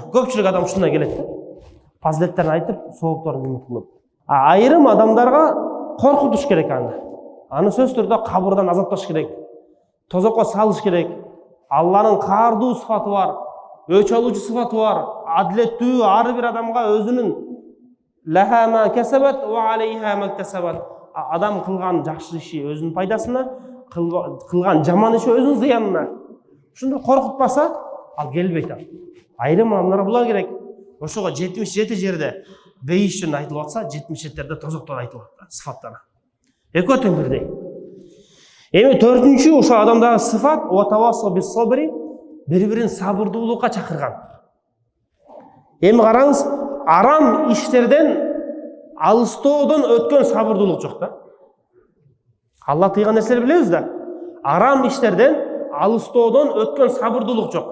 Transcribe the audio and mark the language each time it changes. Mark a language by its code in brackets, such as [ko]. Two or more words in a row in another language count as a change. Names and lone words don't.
[ky] Көпчүлүк адам ушундай келет да. Фазилеттерин айтып, соопторун үмүт кылып. Айрым адамдарга коркутуш керек аны. Аны сөз түрдө кабырдан азапташ керек. Тозокко салыш керек. Алланын каардуу сыфаты бар, өч алуучу сыфаты бар. Адилеттүү ар бир адамга өзүнүн [ar] لها ما كسبت وعليها ما كسبت. [ky] Адам кылган жакшы иши өзүнүн пайдасына, кылган жаман иши өзүнүн зыянына. Ушунду коркутпаса, ал келбейт. Айрым адамдарга була керек. Ошого 77 жерде бейиштен айтылып атса, 77-терде тозоктор айтылып атат, сыфаттар. Экөө тең бирдей. Эми төртүнчү ошо адамдагы сыфат [ar] وتواصوا بالصبر, [ky] бири-бирин сабырдуулукка чакырган. Эми караңыз, арам иштерден алыстоодон өткөн сабырдуулук жок да. Алла тыйган нерселерди билебиз да. Арам иштерден алыстоодон өткөн сабырдуулук жок.